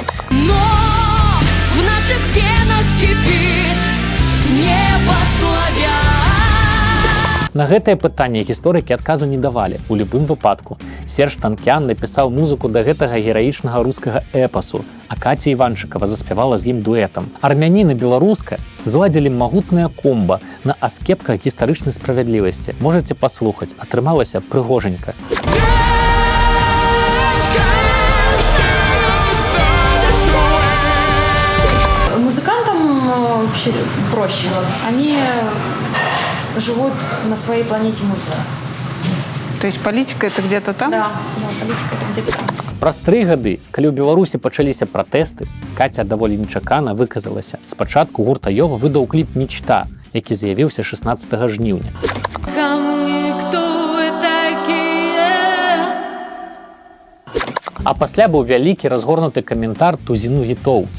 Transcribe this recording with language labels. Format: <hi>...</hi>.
<ru>Но в наших венах кипит небо славян.</ru> <be>На гэтае пытанне гісторыкі адказу не давалі. У любым выпадку Серж Танкян напісаў музыку да гэтага гераічнага рускага эпасу, а Каця Іванчыкава заспявала з ім дуэтам. Армянін і беларуска зладзілі магутнае комба на аскепках гістарычнай справядлівасці. Можаце паслухаць, атрымалася прыгожанька.</be> <ru>Музыкантам вообще проще. Они живут на своей планете музыки. То есть политика это где-то там? Да, политика это где-то там.</ru> <be>Праз 3 гады, калі ў Беларусі пачаліся пратэсты, Каця даволі нечакана выказалася. Спачатку гурт Айова выдаў кліп «Мечта», які з'явіўся 16 жніўня.</be> <ru>Камни, кто вы такие?</ru> <be>А пасля быў вялікі разгорнуты каментар тузіну гітоў.</be>